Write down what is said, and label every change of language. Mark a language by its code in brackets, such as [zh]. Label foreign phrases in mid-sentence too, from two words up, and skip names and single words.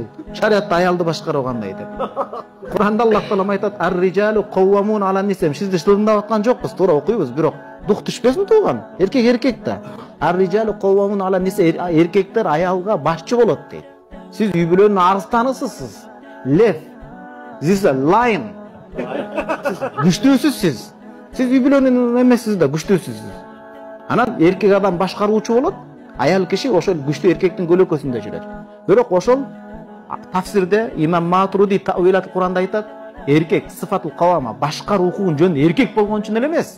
[ky] Шариатта аялды башкаруу кандай деп. Куранда Аллах таалам айтат: [ar] "الرجال قوامون على النساء". [ky] Сизди тыңдап аткан жокпуз, туура окуйбуз, бирок дух түшпөсүн тууган. Эркек да. [ar] الرجال قوامون على النساء, [ky] эркектер аялга башчы болот дейт. Сиз үй бүлөнүн арыстанысыз. Лев. [en] This is a lion. [tr] Güçlüsüz siz. [ky] Siz үй бүлөнүн эмессиз да, güçlüsüz. Анан эркек адам башкаруучу болот, аял киши ошол güçlü эркектин көлөкөсүндө жүрөт. Бирок ошол тафсирде имам Матуриди Тавилат Куранда айтат, эркек [ar] صفة القوامة, [ky] башкаруу укугун жөн эркек болгон үчүн эле эмес.